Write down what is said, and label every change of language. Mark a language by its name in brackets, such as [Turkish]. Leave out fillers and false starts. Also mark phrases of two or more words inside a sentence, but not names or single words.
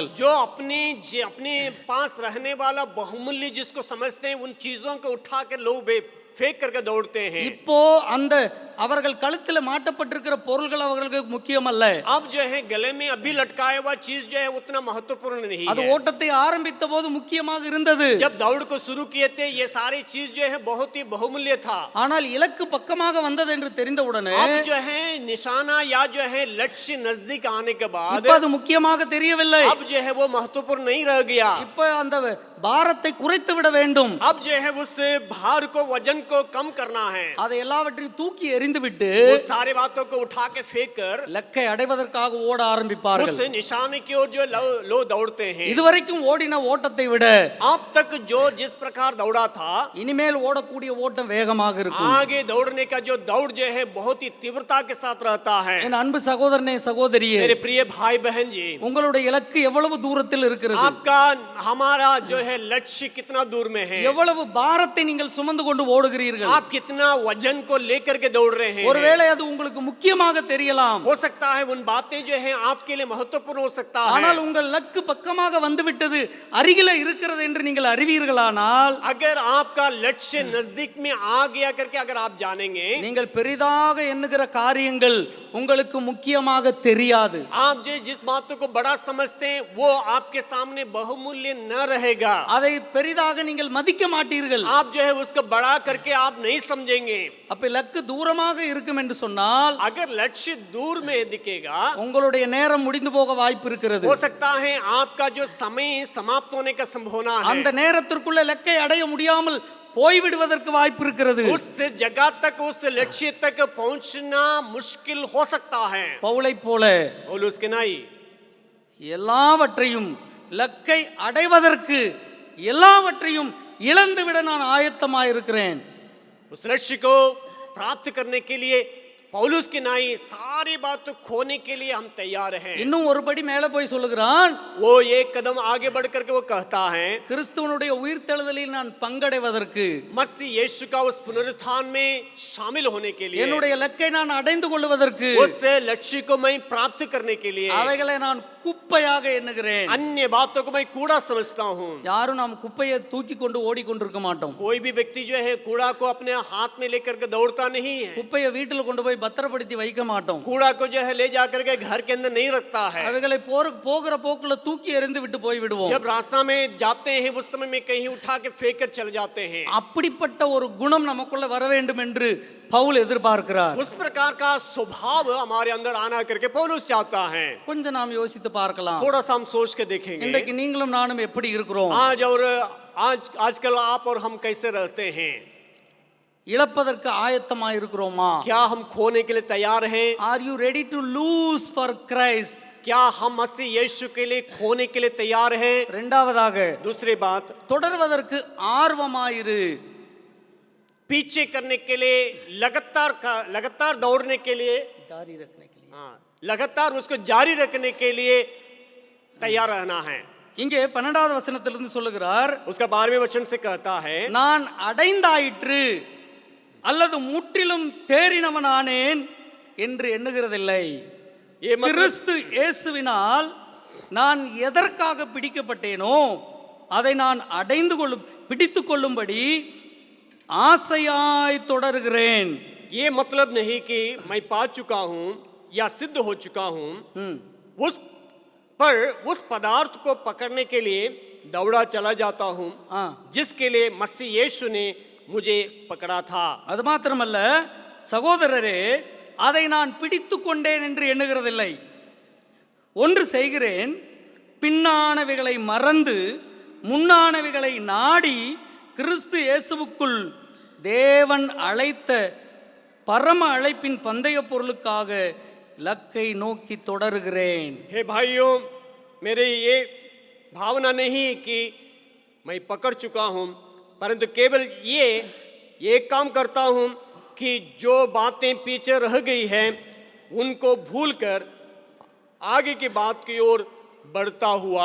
[Hindi] जो अपने पास रहने वाला बहुमूल्य जिसको समझते हैं उन चीजों को उठा के लोग फेंक करके दौड़ते हैं। [Tamil] இப்போ அந்த அவர்கள் கழுத்தில் மாட்டப்பட்டிருக்கிற பொருள்கள் அவர்களுக்கு முக்கியமல்ல. [Hindi] अब जो है गले में अभी लटकाया हुआ चीज जो है उतना महत्वपूर्ण नहीं [Tamil] அது [Hindi] है। [Tamil] ஓட்டத்தை ஆரம்பித்த போது முக்கியமாக இருந்தது. [Hindi] जब दौड़ को शुरू किए थे ये सारी चीज जो है बहुत ही बहुमूल्य था। [Tamil] ஆனால் இலக்கு பக்கமாக வந்தது என்று தெரிந்தவுடனே [Hindi] अब जो है निशाना या जो है लक्ष्य नजदीक आने के बाद [Tamil] இப்ப அது முக்கியமாக தெரியவில்லை. [Hindi] अब जो है वो महत्वपूर्ण नहीं रह गया। [Tamil] இப்ப அந்த பாரத்தை குறைத்து விட வேண்டும். [Hindi] अब जो है उस भार को वजन को कम करना है। [Tamil] அதை எல்லாவற்றையும் தூக்கி எறிந்து விட்டு [Hindi] वो सारे बातों को उठा के फेंक कर [Tamil] லக்கை அடைவதற்காக ஓட ஆரம்பிப்பார்கள். [Hindi] उस निशाने की ओर जो लो दौड़ते हैं। [Tamil] இதுவரைக்கும் ஓடின ஓட்டத்தை விட [Hindi] अब तक जो जिस प्रकार दौड़ा था [Tamil] இனிமேல் ஓடக்கூடிய ஓட்டம் வேகமாக இருக்கும். [Hindi] आगे दौड़ने का जो दौड़ जो है बहुत ही तीव्रता के साथ रहता है। [Tamil] என் அன்பு சகோதரனே சகோதரியே, [Hindi] मेरे प्रिय भाई बहन जी, [Tamil] உங்களுடைய இலக்கு எவ்வளவு தூரத்தில் இருக்கிறது? [Hindi] आपका हमारा जो है लक्ष्य कितना दूर में है? [Tamil] எவ்வளவு பாரத்தை நீங்கள் சுமந்து கொண்டு ஓடுகிறீர்கள்? [Hindi] आप कितना वजन को लेकर के दौड़ रहे हैं? [Tamil] ஒருவேளை அது உங்களுக்கு முக்கியமாக தெரியலாம். [Hindi] हो सकता है उन बातें जो है आपके लिए महत्वपूर्ण हो सकता है। [Tamil] ஆனால் உங்கள் லக்கு பக்கமாக வந்துவிட்டது, அருகில இருக்கிறது என்று நீங்கள் அறிவீர்களானால், [Hindi] अगर आपका लक्ष्य नजदीक में आ गया करके अगर आप जानेंगे, [Tamil] நீங்கள் பெரிதாக எண்ணுகிற காரியங்கள் உங்களுக்கு முக்கியமாக தெரியாது. [Hindi] आप जिस बातों को बड़ा समझते हैं वो आपके सामने बहुमूल्य न रहेगा। [Tamil] அதை பெரிதாக நீங்கள் மதிக்க மாட்டீர்கள். [Hindi] आप जो है उसको बड़ा करके आप नहीं समझेंगे। [Tamil] அப்ப லக்கு தூரமாக இருக்கும் என்று சொன்னால் [Hindi] अगर लक्ष्य दूर में दिखेगा [Tamil] உங்களுடைய நேரம் முடிந்து போக வாய்ப்பு இருக்கிறது. [Hindi] हो सकता है आपका जो समय समाप्त होने का संभावना [Tamil] அந்த [Hindi] है। [Tamil] நேரத்திற்குள்ள லக்கை அடைய முடியாமல் போய்விடுவதற்கு வாய்ப்பு இருக்கிறது. [Hindi] उस जगह तक उस लक्ष्य तक पहुंचना मुश्किल हो सकता है। [Tamil] பவுலை போல [Hindi] पौलुस के नाई [Tamil] எல்லாவற்றையும் லக்கை அடைவதற்கு எல்லாவற்றையும் இழந்துவிட நான் ஆயத்தமாயிருக்கிறேன். [Hindi] उस लक्ष्य को प्राप्त करने के लिए पौलुस के नाई सारी बात खोने के लिए हम तैयार हैं। [Tamil] இன்னும் ஒரு படி மேல போய் சொல்லுகிறான், [Hindi] वो एक कदम आगे बढ़ करके वो कहता है [Tamil] கிறிஸ்துவனுடைய உயிர்த்தெழுதலில் நான் பங்கடைவதற்கு, [Hindi] मसीह यीशु का उस पुनरुत्थान में शामिल होने के लिए, [Tamil] என்னுடைய லக்கை நான் அடைந்து கொள்வதற்கு, [Hindi] उस लक्ष्य को मैं प्राप्त करने के लिए [Tamil] அவைகளை நான் குப்பையாக எண்ணுகிறேன். [Hindi] अन्य बातों को मैं कूड़ा समझता हूँ। [Tamil] யாரும் நாம் குப்பையை தூக்கி கொண்டு ஓடிக்கொண்டிருக்க மாட்டோம். [Hindi] कोई भी व्यक्ति जो है कूड़ा को अपने हाथ में लेकर के दौड़ता नहीं है। [Tamil] குப்பையை வீட்டில் கொண்டு போய் பத்திரப்படுத்தி வைக்க மாட்டோம். [Hindi] कूड़ा को जो है ले जाकर के घर के अंदर नहीं रखता है। [Tamil] அவைகளை போகிற போக்குல தூக்கி எறிந்து விட்டு போய் விடுவோம். [Hindi] जब रास्ता में जाते हैं उस समय में कहीं उठा के फेंक कर चले जाते हैं। [Tamil] அப்படிப்பட்ட ஒரு குணம் நமக்குள்ள வர வேண்டும் என்று பவுல் எதிர்பார்க்கிறார். [Hindi] उस प्रकार का स्वभाव हमारे अंदर आना करके पौलुस चाहता है। [Tamil] கொஞ்சம் நாம் யோசித்து பார்க்கலாம். [Hindi] थोड़ा सा हम सोच के देखेंगे [Tamil] இன்றைக்கு நீங்களும் நானும் எப்படி இருக்கிறோம்? [Hindi] आजकल आप और हम कैसे रहते हैं? [Tamil] இழப்பதற்கு ஆயத்தமா இருக்கிறோமா? [Hindi] क्या हम खोने के लिए तैयार हैं? [English] Are you ready to lose for Christ? [Hindi] क्या हम मसीह यीशु के लिए खोने के लिए तैयार हैं? [Tamil] இரண்டாவதாக, [Hindi] दूसरी बात, [Tamil] தொடர்வதற்கு ஆர்வமாயிரு. [Hindi] पीछे करने के लिए लगातार दौड़ने के लिए, जारी रखने के लिए. हाँ, लगातार उसको जारी रखने के लिए तैयार रहना है। [Tamil] இங்கே 12வது வசனத்திலிருந்து சொல்லுகிறார், [Hindi] उसका 12वें वचन से कहता है, [Tamil] நான் அடைந்தாயிற்று அல்லது முற்றிலும் தேறினவனானேன் என்று எண்ணுகிறதில்லை. [Hindi] ये मतलब [Tamil] கிறிஸ்து இயேசுவினால் நான் எதற்காக பிடிக்கப்பட்டேனோ அதை நான் பிடித்து கொள்ளும்படி ஆசையாய் தொடர்கிறேன். [Hindi] ये मतलब नहीं कि मैं पा चुका हूं या सिद्ध हो चुका हूं, उस पदार्थ को पकड़ने के लिए दौड़ा चला जाता हूं जिसके लिए मसीह यीशु ने मुझे पकड़ा था। [Tamil] அது மாத்திரமல்ல சகோதரரே, அதை நான் பிடித்து கொண்டேன் என்று எண்ணுகிறதில்லை. ஒன்று செய்கிறேன், பின்னானவைகளை மறந்து முன்னானவைகளை நாடி கிறிஸ்து இயேசுவுக்குள் தேவன் அழைத்த பரம அழைப்பின் பந்தய பொருளுக்காக लक्कை நோக்கி தொடர்கிறேன். [Hindi] हे भाइयों, मेरे ये भावना नहीं कि मैं पकड़ चुका हूं, परंतु केवल ये काम करता हूं कि जो बातें पीछे रह गई हैं उनको भूलकर आगे की बात की ओर बढ़ता हुआ।